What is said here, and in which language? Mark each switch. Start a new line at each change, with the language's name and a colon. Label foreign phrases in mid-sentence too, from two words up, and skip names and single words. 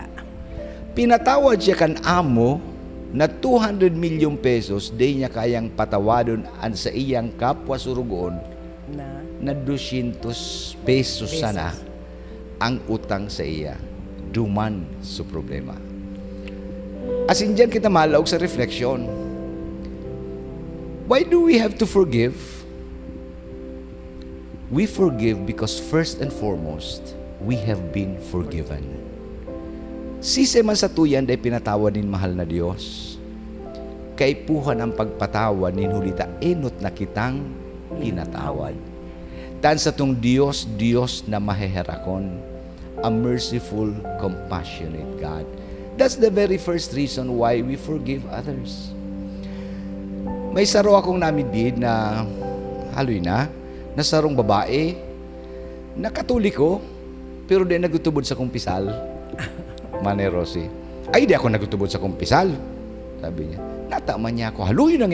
Bikol: Pinatawad siya kan amo na 200 million pesos, di niya kayang patawadon an sa iyang kapwa surugon na 200 pesos sana ang utang sa iya. Duman sa problema. Asin dyan kita malaog sa refleksyon.
English: Why do we have to forgive? We forgive because first and foremost, we have been forgiven.
Bikol: Sise man sa tuyan day pinatawad nin mahal na Diyos. Kay puhan ang pagpatawad nin hulita enot na kitang pinatawad. Tan sa tong Diyos, Diyos na maheherakon,
English: a merciful, compassionate God. That's the very first reason why we forgive others.
Bikol: May saro akong namidid na haloy na sarong babae, nakatuliko, pero di nagutubod sa kumpisal. Manay Rosie. Ay, di ako nagutubod sa kumpisal. Sabi niya, nata man niya ako.